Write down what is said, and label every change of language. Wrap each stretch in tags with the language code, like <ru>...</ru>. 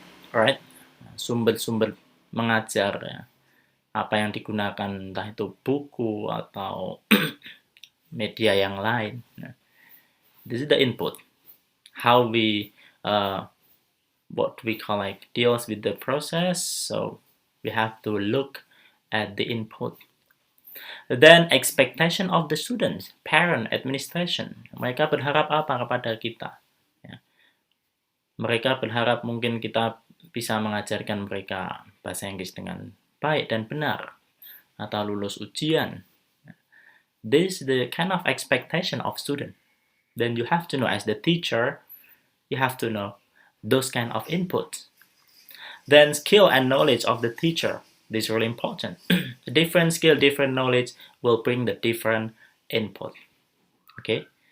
<id>Alright, sumber-sumber mengajar. Ya. Apa yang digunakan, entah itu buku atau media yang lain.</id> <en>This is the input. How we, what we call like deals with the process. So we have to look at the input. Then expectation of the students, parent, administration.</en> <id>Mereka berharap apa kepada kita? Ya. Mereka berharap mungkin kita bisa mengajarkan mereka bahasa Inggris dengan baik dan benar, atau lulus ujian.</id> <en>This is the kind of expectation of student. Then you have to know, as the teacher, you have to know those kind of inputs. Then skill and knowledge of the teacher. This is really important. Different skill, different knowledge will bring the different input. Okay?</en>